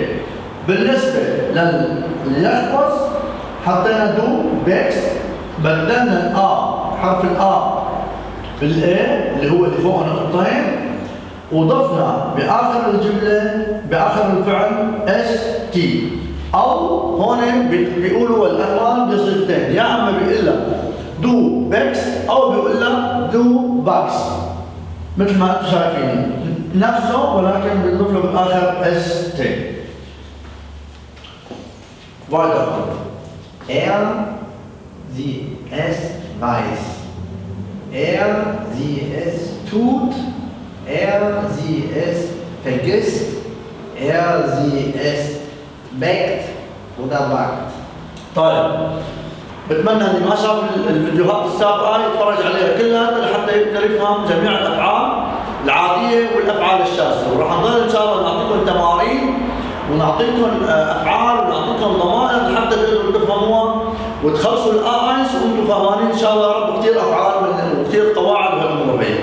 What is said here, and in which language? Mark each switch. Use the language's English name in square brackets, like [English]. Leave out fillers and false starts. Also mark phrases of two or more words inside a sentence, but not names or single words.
[Arabic] بالنسبه لليخبز حطينا [German] du bäckst, [Arabic] بدلنا حرف بالاي اللي هو اللي فوق نقطتين، وضفنا باخر الجمله باخر الفعل اس تي. او هون بيقولوا الالمان بصيغتين، يا اما بيقول لك [German] du bäckst [Arabic] او بيقول لك [German] du backst, [Arabic] مثل ما انتم شايفين نفسه ولكن بنضيف له بالاخر اس تي. [German] Sie es weiß. Sie es tut. Sie es vergisst. Sie es backt oder backt. [Arabic] طيب بتمنى اللي ما شاف الفيديوهات السابقه يتفرج عليها كلها لحتى يقدر يفهم جميع الافعال العاديه والافعال الشاذه. وراح نضل ان شاء الله نعطيكم تمارين ونعطيكم افعال ونعطيكم ضمائر لحتى تقدروا تفهموها وتخلصوا الاينس وانتم فاهمين ان شاء الله يا رب كثير افعال وكثير قواعد وهالامور هي.